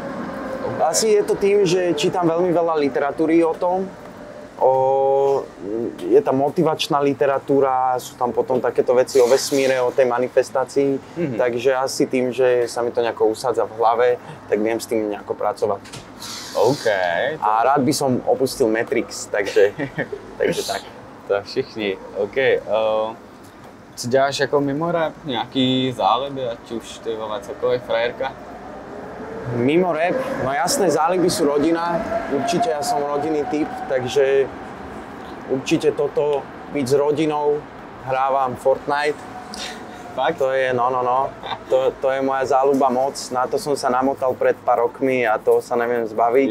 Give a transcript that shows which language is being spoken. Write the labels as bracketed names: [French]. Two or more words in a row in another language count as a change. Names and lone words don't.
[Slovak] Asi je to tým, že čítam veľmi veľa literatúry o tom. Je tam motivačná literatúra, sú tam potom takéto veci o vesmíre, o tej manifestácii. Takže asi tým, že sa mi to nejako usádza v hlave, tak viem s tým nejako pracovať. OK. A rád by som opustil Matrix, takže tak. [Czech] To všichni. OK. Co děláš jako mimo rap? Nějaký záliby, ať už ty vole cokoliv, frajerka? [Slovak] Mimo rap, no jasné, záliby sú rodina, určite ja som rodinný typ, takže určite toto, byť s rodinou, hrávam Fortnite. Fakt? To je, to je moja záľuba moc, na to som sa namotal pred pár rokmi a toho sa neviem zbaviť.